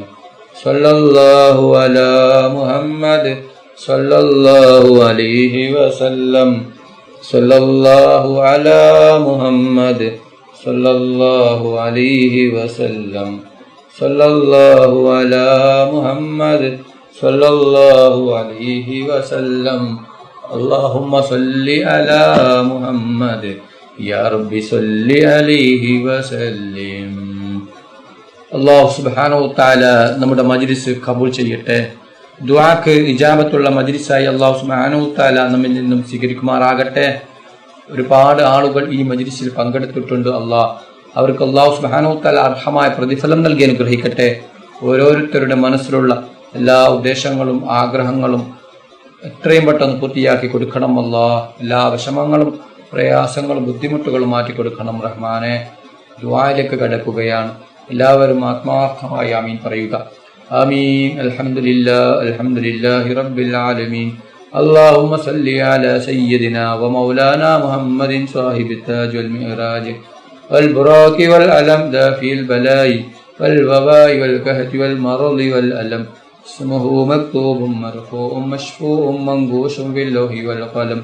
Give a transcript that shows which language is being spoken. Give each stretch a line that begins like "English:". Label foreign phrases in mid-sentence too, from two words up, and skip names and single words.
Arabic: صلى الله على محمد صلى الله عليه وسلم. صلى الله على محمد صلى الله عليه وسلم. صلى الله على محمد صلى الله عليه وسلم. اللهم صل على محمد يا رب صل عليه وسلم. الله سبحانه وتعالى
Malayalam: നമ്മുടെ മജ്ലിസ് കബൂൽ ചെയ്യട്ടെ. ദുആക്ക് ഇജാബത്തുള്ള മജ്ലിസായി
Arabic: الله سبحانه وتعالى
Malayalam: നമ്മിൽ നിന്നും സ്വീകരിക്കുമാറാകട്ടെ. ഒരുപാട് ആളുകൾ ഈ മജ്ലിസിൽ പങ്കെടുത്തിട്ടുണ്ട്. അവർക്ക്
Arabic: الله سبحانه وتعالى
Malayalam: അർഹമായ പ്രതിഫലം നൽകി അനുഗ്രഹിക്കട്ടെ. ഓരോരുത്തരുടെ മനസ്സിലുള്ള എല്ലാ ഉദ്ദേശങ്ങളും ആഗ്രഹങ്ങളും എത്രയും പെട്ടെന്ന് പൂർത്തിയാക്കി കൊടുക്കണം അല്ലാഹ്. എല്ലാ വിഷമങ്ങളും പ്രയാസങ്ങളും ബുദ്ധിമുട്ടുകളും മാറ്റിക്കൊടുക്കണം റഹ്മാനെ. ദുആയിലേക്ക് കടക്കുകയാണ്. എല്ലാവരും ആത്മാർത്ഥമായി ആമീൻ പറയുക.
Arabic: آمين. الحمد لله رب العالمين. اللهم صل على سيدنا ومولانا محمد صاحب التاج والمعراج والبراق والعلم دافي البلاء والوباء والكهف والمرض والألم. اسمه مكتوب مرفوع مشفوع منقوش في اللوح والقلم.